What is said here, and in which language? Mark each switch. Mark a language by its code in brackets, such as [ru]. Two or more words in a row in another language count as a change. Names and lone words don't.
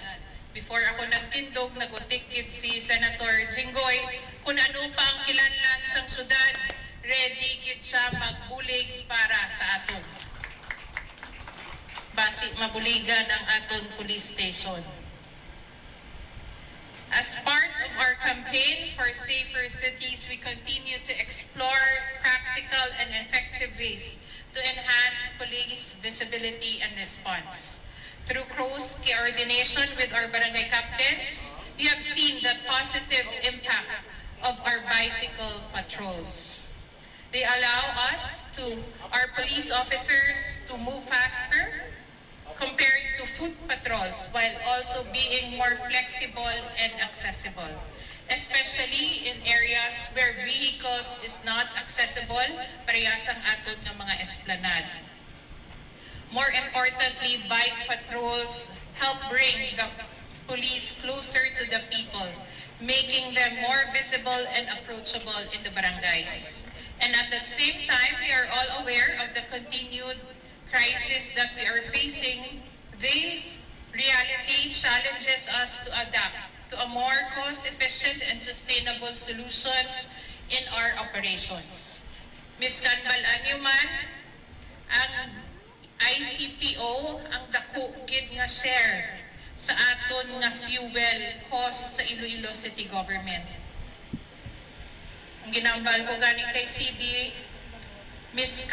[hil] Before ako nagtindog, nagutikid si Senator Jinggoy kung ano pa ang kilanlan sang syudad, ready gid siya magbulig para sa aton. Basi mabuligan ang aton police station. [en] As part of our campaign for safer cities, we continue to explore practical and effective ways to enhance police visibility and response. Through close coordination with our barangay captains, we have seen the positive impact of our bicycle patrols. They allow our police officers to move faster, compared to foot patrols, while also being more flexible and accessible, especially in areas where vehicles is not accessible, [hil] parehas ang aton ng mga esplanade. [en] More importantly, bike patrols help bring the police closer to the people, making them more visible and approachable in the barangays. And at the same time, we are all aware of the continued crisis that we are facing. This reality challenges us to adapt to a more cost-efficient and sustainable solutions in our operations. Ms. [hil] Kanbalan man, ang ICPO ang dako gid nga share sa aton nga [en] fuel cost [hil] sa Iloilo City Government. Ang ginambal ko gani kay CD, Ms.